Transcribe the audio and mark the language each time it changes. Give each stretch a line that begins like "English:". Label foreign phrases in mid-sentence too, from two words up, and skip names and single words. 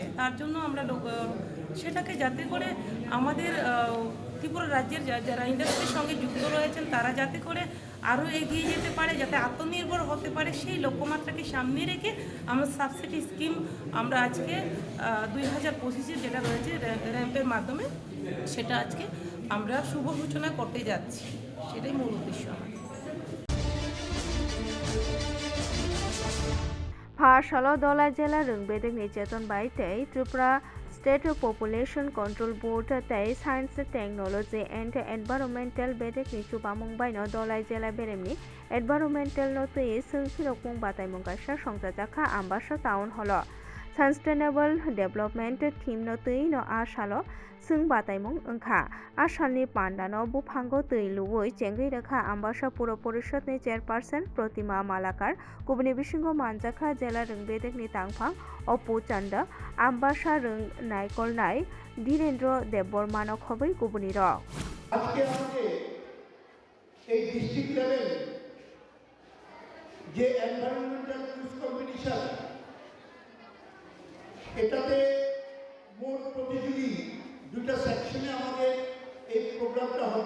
Bangla: তার জন্য আমরা সেটাকে যাতে করে আমাদের ত্রিপুরা রাজ্যের যারা ইন্ডাস্ট্রির সঙ্গে যুক্ত রয়েছেন তারা যাতে করে আরও এগিয়ে যেতে পারে, যাতে আত্মনির্ভর হতে পারে, সেই লক্ষ্যমাত্রাকে সামনে রেখে আমরা
English: subsidy scheme
Bangla: আমরা আজকে 2025 যেটা রয়েছে র্যাম্পের মাধ্যমে সেটা আজকে আমরা শুভ সূচনা করতে যাচ্ছি। সেটাই মূল উদ্দেশ্য আমার।
Kok Borok: Phasalo Dolai Jela Rungbedek Nicheton by Tay Tripura State Population Control Board Tay
English: Science Technology and Environmental
Kok Borok: Bedek Nichuba Mumbai no Dolai Jela Beremni
English: Environmental Note
Kok Borok: Sungkirokung Batai Mungasha Songzajaka Ambasha Town Holo
English: Sustainable Development Team
Kok Borok: no Tui no Ashalo Sung Bataimung Unka Ashalni Panda no Bupango Tui Luwoi Chengri Rekha Ambasha Puro Porishod ni Chairperson Protima Malakar Kubni Bishingo Manjaka Jela Rungbedek ni Tangphang Opu Chanda Ambasha Rung Naikol Nai Dhirendra Debormano Khoboi Kubni Ro
Bangla: আজকে আমাদের এই
English: district level
Bangla: যে
English: environmental quiz competition
Bangla: এটাতে মোট প্রতিযোগী দুটো সেকশনে আমাদের এই প্রোগ্রামটা হবে।